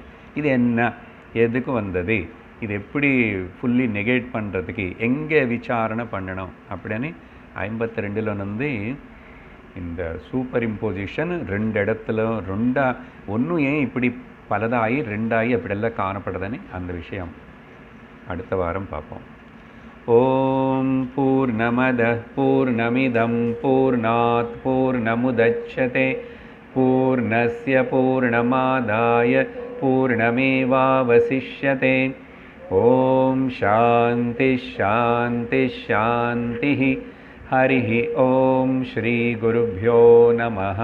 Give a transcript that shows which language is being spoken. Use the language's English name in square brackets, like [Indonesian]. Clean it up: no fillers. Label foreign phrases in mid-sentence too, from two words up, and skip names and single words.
[Tamil] இது என்ன, எதுக்கு வந்தது, இது எப்படி [English] fully negate [Tamil] பண்ணுறதுக்கு எங்கே விசாரணை பண்ணணும் அப்படின்னு 52 வந்து இந்த சூப்பர் இம்போசிஷன் 2 இடத்துல ஒன்றும் ஏன் இப்படி பலதாகி 2ஆகி அப்படியெல்லாம் காணப்படுதுன்னு அந்த விஷயம் அடுத்த வாரம் பார்ப்போம். [Sanskrit] ओम् पूर्णमदः पूर्णमिदम् पूर्णात् पूर्णमुदच्यते पूर्णस्य पूर्णमादाय पूर्णमेवावशिष्यते. ओम् शान्ति शान्ति शान्ति. हरिः ओम श्री गुरुभ्यो नमः.